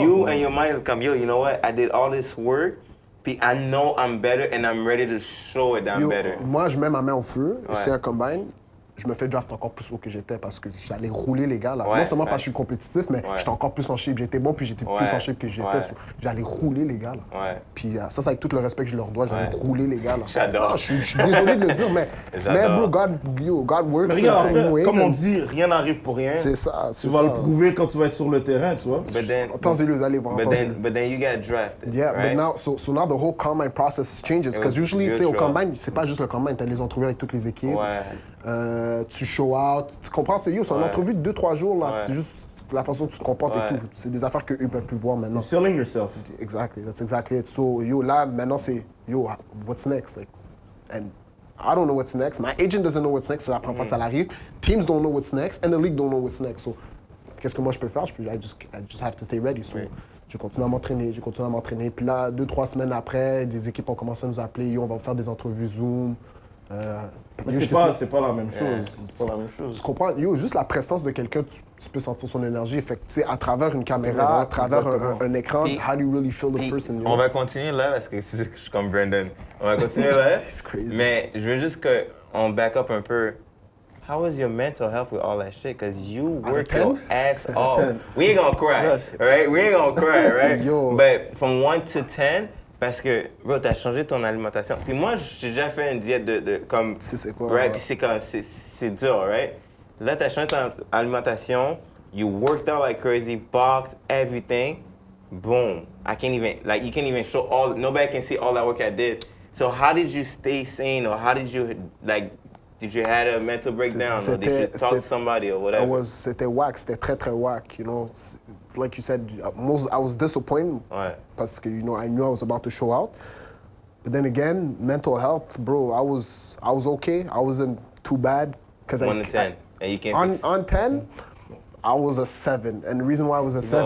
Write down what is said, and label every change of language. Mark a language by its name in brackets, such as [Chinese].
[English] You and your mind come, yo, you know what? I did all this work, puis I know I'm better and I'm ready to show it that I'm better. [French] Moi, je mets ma main au feu. C'est un combine. Je me fais draft encore plus haut que j'étais parce que j'allais rouler les gars là. Non seulement parce que je suis compétitif, mais j'étais encore plus en shape. J'étais bon, puis j'étais plus en shape que j'étais. J'allais rouler les gars là. Puis ça, c'est avec tout le respect que je leur dois. J'allais rouler les gars là. J'adore. Je suis désolé de le dire, mais bro, [English] God works. [French] Mais regarde, comme on dit, rien n'arrive pour rien. C'est ça. Tu vas le prouver quand tu vas être sur le terrain, tu vois. Attendez, vous allez voir. [English] But then you get drafted. Yeah, but now, so now the whole combine process changes. [French] Because usually, tu sais, au combine, c'est pas juste le combine. Tu as les entrevues avec toutes les équipes. Tu show out. Tu comprends? C'est une entrevue de 2-3 jours, là. C'est juste la façon dont tu te comportes et tout. C'est des affaires qu'eux peuvent plus voir maintenant. [English] You're selling yourself. Exactly, that's exactly it. So, yo, [French] là, maintenant, c'est, [English] yo, what's next? Like, and I don't know what's next. My agent doesn't know what's next, [French] c'est la première fois que ça arrive. [English] Teams don't know what's next, and the league don't know what's next. [French] So, qu'est-ce que moi je peux faire? [English] I just have to stay ready. [French] So, j'ai continué à m'entraîner, Puis là, 2-3 semaines après, des équipes ont commencé à nous appeler. Yo, on va faire des entrevues Zoom. Mais c'est pas la même chose. C'est pas la même chose. Tu comprends? Yo, juste la présence de quelqu'un, tu peux sentir son énergie. Fait que, tu sais, à travers une caméra, à travers un écran, [English] how do you really feel the person? [French] On va continuer là, parce que je suis comme Brandon. On va continuer là. [English] It's crazy. [French] Mais je veux juste qu'on back up un peu. [English] How was your mental health with all that shit? Because you work your ass off. We ain't gonna cry, right? We ain't gonna cry, right? Yo. But from 1 to 10, [French] parce que, bro, t'as changé ton alimentation. Puis moi, j'ai déjà fait une diète de comme... C'est quoi? Right? Puis c'est dur, right? Là, t'as changé ton alimentation. [English] You worked out like crazy, boxed, everything. Boom. I can't even, like, you can't even show all, nobody can see all that work I did. So how did you stay sane, or how did you, like, did you have a mental breakdown, or did you talk to somebody, or whatever? [French] C'était whack, c'était très whack, [English] you know. Like you said, I was disappointed parce que, you know, I knew I was about to show out. But then again, mental health, bro, I was okay. I wasn't too bad. 1 to 10, and you can't on 10, I was a 7. And the reason why I was a 7...